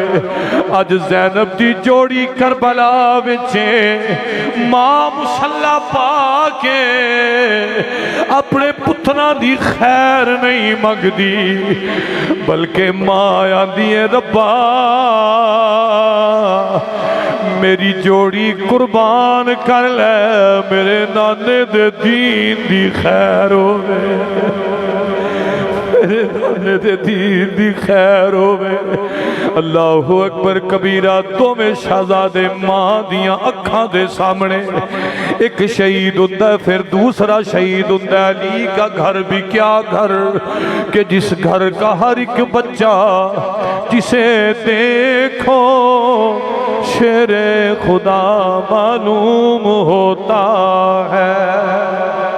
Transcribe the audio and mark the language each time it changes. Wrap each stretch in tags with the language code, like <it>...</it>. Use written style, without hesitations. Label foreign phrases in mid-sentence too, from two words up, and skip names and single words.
<pa>ਅੱਜ ਜ਼ੈਨਬ ਦੀ ਜੋੜੀ ਕਰਬਲਾ ਵਿੱਚ ਮਾਂ ਮੁਸੱਲਾ ਪਾ ਕੇ ਅਪਣੇ ਪੁੱਤਰਾਂ ਦੀ ਖ਼ੈਰ ਨਹੀਂ ਮੰਗਦੀ, ਬਲਕਿ ਮਾਂ ਆਂਹਦੀ ਹੈ ਰੱਬਾ ਮੇਰੀ ਜੋੜੀ ਕੁਰਬਾਨ ਕਰ ਲੈ, ਮੇਰੇ ਨਾਨੇ ਦੇ ਦੀਨ ਦੀ ਖ਼ੈਰ ਹੋਵੇ, ਮੇਰੇ ਨਾਨੇ ਦੇ ਦੀਨ ਦੀ ਖ਼ੈਰ ਹੋਵੇ।</pa> <ar>الله أكبر كبيرا.</ar> <pa>ਦੋਵੇਂ ਸ਼ਹਿਜ਼ਾਦੇ ਮਾਂ ਦੀਆਂ ਅੱਖਾਂ ਦੇ ਸਾਹਮਣੇ, ਇੱਕ ਸ਼ਹੀਦ ਹੁੰਦਾ ਫਿਰ ਦੂਸਰਾ ਸ਼ਹੀਦ ਹੁੰਦਾ।</pa> <ur>علی کا گھر بھی کیا گھر کہ جس گھر کا ہر ایک بچہ جسے دیکھو شیرِ خدا معلوم ہوتا ہے.</ur>